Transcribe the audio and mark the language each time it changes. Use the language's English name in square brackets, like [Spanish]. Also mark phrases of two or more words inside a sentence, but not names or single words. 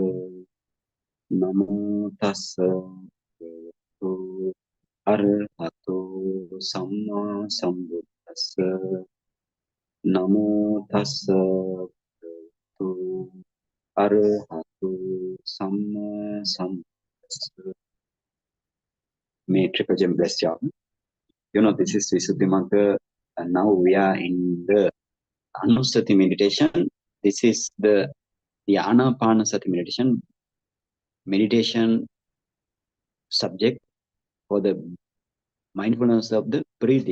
[Pali] Namo tassa bhagavato arahatu samma sambuddhassa. Namo tassa bhagavato arahatu samma sambuddhassa. [English] May Triple Gem bless you all. You know, this is Visuddhimagga, and now we are in the Anusati meditation. This is the Ānāpānassatikathā meditation subject for the mindfulness of the breathing.